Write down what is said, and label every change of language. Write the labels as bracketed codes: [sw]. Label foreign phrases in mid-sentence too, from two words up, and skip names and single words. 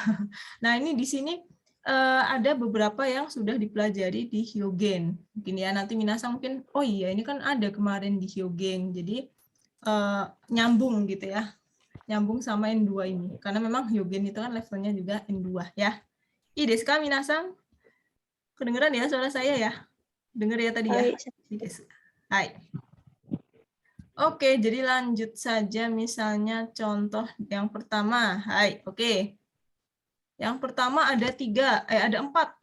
[id] Nah, ini di sini ada beberapa yang sudah dipelajari di Hyogen. Mungkin ya nanti minasan mungkin, oh iya ini kan ada kemarin di Hyogen. Jadi nyambung gitu ya. Nyambung sama N2 ini. Karena memang Hyogen itu kan levelnya juga N2 ya. [ja] いいですかみなさん? [id] Kedengeran ya suara saya ya? Dengar ya tadi ya? Hai. [ja] いいです。はい. [id] Oke, jadi lanjut saja misalnya contoh yang pertama. Hai, oke. Yang pertama ada 4.